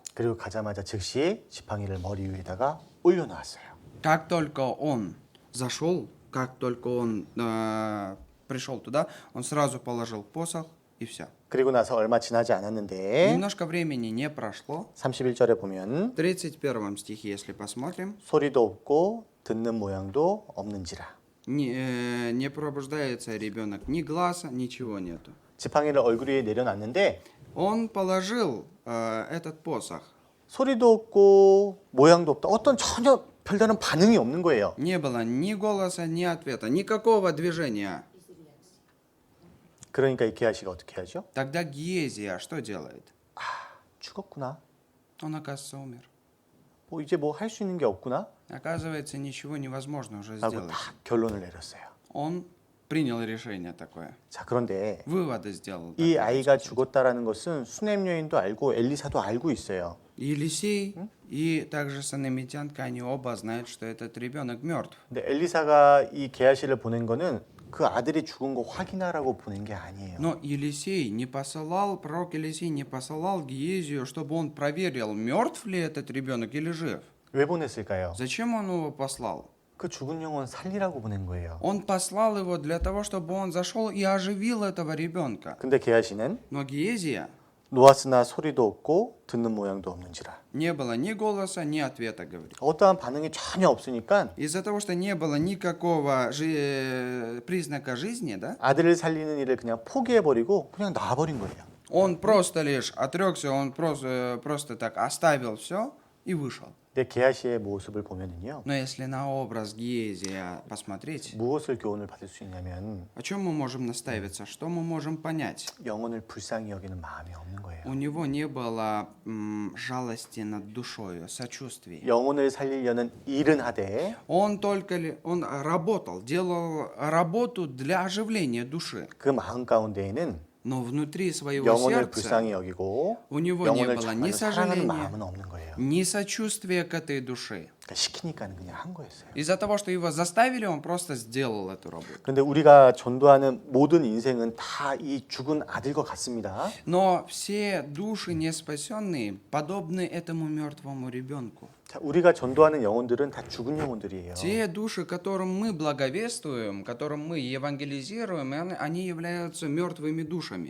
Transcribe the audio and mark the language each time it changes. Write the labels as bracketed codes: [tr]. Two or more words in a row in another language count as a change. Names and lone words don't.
[ko] 그리고 가자마자 즉시 지팡이를 머리 위에다가 올려놓았어요. [ru] Как только он зашел, как только он пришел туда, он сразу положил посох и все. [ko] 그리고 나서 얼마 지나지 않았는데 [ru] Немножко времени не прошло. [ko] 31절에 보면 [ru] В 31 стихе, если посмотрим, [ko] 소리도 없고 듣는 모양도 없는지라. [ru] не пробуждается ребенок, ни глаза, ничего нету. [ko] 지팡이를 얼굴 위에 내려놨는데 [ru] Он положил этот посох. [ko] 소리도 없고 모양도 없다. 어떤 전혀 별다른 반응이 없는 거예요. [ru] Не было ни голоса, ни ответа, никакого движения. [ko] 그러니까 이 게하시가 어떻게 하죠? [ru] Тогда Гиезия что делает? [ko] 죽었구나. [ru] Он, оказывается, умер. [ko] 뭐 이제 뭐 할 수 있는 게 없구나. [ru] Оказывается, ничего невозможно уже [ko] 라고 [ru] сделать. [ko] 딱 결론을 내렸어요. [ru] Он принял решение такое. [ko] 자, 그런데 [ru] Выводы сделал. [ko] 이 [ru] такой, [ko] 아이가 [ru] так сказать. [ko] 죽었다라는 것은 수넴 여인도 알고 엘리사도 알고 있어요. [ru] Елисей и также сунамитянка, они оба знают, что этот ребенок мертв. [ko] 근데 엘리사가 이 게하시를 보낸 거는 그 아들이 죽은 거 확인하라고 보낸 게 아니에요. [ru] Но Елисей не посылал, пророк Елисей не посылал Гиезию, чтобы он проверил, мертв ли этот ребенок или жив. [ko] 왜 보냈을까요? [ru] Зачем он его послал? [ko] 그 죽은 영혼 살리라고 보낸 거예요. [ru] Он послал его для того, чтобы он зашел и оживил этого ребенка. [ko] 근데 게하시는 [ru] Но Гиезия [ko] 놓았으나 소리도 없고 듣는 모양도 없는지라. [ru] не было ни голоса, ни ответа, говорит. [ko] 어떠한 반응이 전혀 없으니까 [ru] Из-за того, что не было никакого признака жизни, да, [ko] 아들을 살리는 일을 그냥 포기해버리고 그냥 놔버린 거예요. [ru] он просто лишь отрекся, он просто так оставил все и вышел. [ko] 근데 게하시의 모습을 보면은요. [ru] Но если на образ Гиезия посмотреть, [ko] 무엇을 교훈을 받을 수 있냐면 [ru] о чем мы можем наставиться, что мы можем понять? [ko] 영혼을 불쌍히 여기는 마음이 없는 거예요. [ru] У него не было жалости над душою, сочувствия. [ko] 영혼을 살리려는 일은 하되 [ru] Он он работал, делал работу для оживления души. [ko] 그 마음 가운데에는 [ru] Но внутри своего [ko] 영혼을 [ru] сердца [ko] 불쌍히 여기고 [ru] у него не [ko] 영혼을 [ru] было [ko] 정말로 [ru] ни [ko] 사랑하는 [ru] сожаления, [ko] 마음은 없는 거예요. [ru] ни сочувствия к этой душе. [ko] 그러니까 시키니까는 그냥 한 거였어요. [ru] Из-за того, что его заставили, он просто сделал эту работу. [ko] 그런데 우리가 전도하는 모든 인생은 다 이 죽은 아들과 같습니다. [ru] Но все души неспасенные подобны этому мертвому ребенку. [ko] 자, 우리가 전도하는 영혼들은 다 죽은 영혼들이에요. [ru] Те души, которым мы благовествуем, которым мы евангелизируем, они являются мертвыми душами.